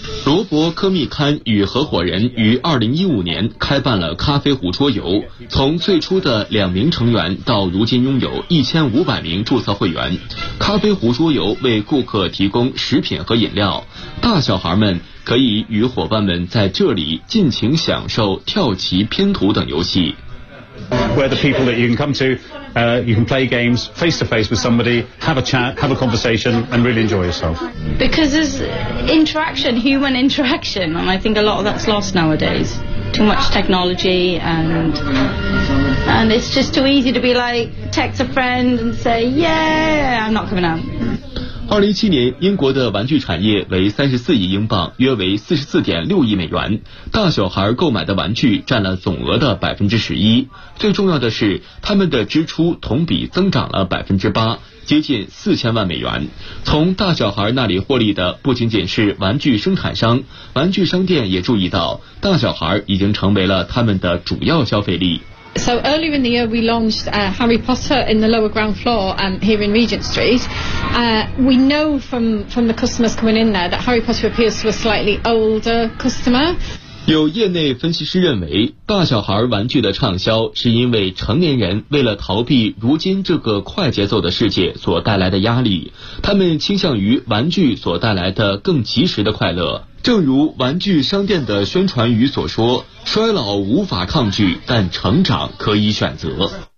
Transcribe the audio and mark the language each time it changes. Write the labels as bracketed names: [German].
[Chinese] 罗伯·科密堪与合伙人于2015年开办了咖啡壶桌游，从最初的2名成员到如今拥有1500名注册会员。咖啡壶桌游为顾客提供食品和饮料，大小孩们可以与伙伴们在这里尽情享受跳棋、拼图等游戏。 [English] Where the people that you can come to, you can play games face to face with somebody, have a chat, have a conversation, and really enjoy yourself. Because there's interaction, human interaction, and I think a lot of that's lost nowadays. Too much technology, and it's just too easy to be like, text a friend and say, yeah, I'm not coming out. [Chinese] 2017年，英国的玩具产业为34亿英镑，约为44.6亿美元。大小孩购买的玩具占了总额的11%。最重要的是，他们的支出同比增长了8%，接近4000万美元。从大小孩那里获利的不仅仅是玩具生产商，玩具商店也注意到，大小孩已经成为了他们的主要消费力。 [English] So earlier in the year we launched Harry Potter in the lower ground floor here in Regent Street. We know from the customers coming in there that Harry Potter appeals to a slightly older customer. [Chinese] 有业内分析师认为，大小孩玩具的畅销是因为成年人为了逃避如今这个快节奏的世界所带来的压力，他们倾向于玩具所带来的更及时的快乐。正如玩具商店的宣传语所说，衰老无法抗拒，但成长可以选择。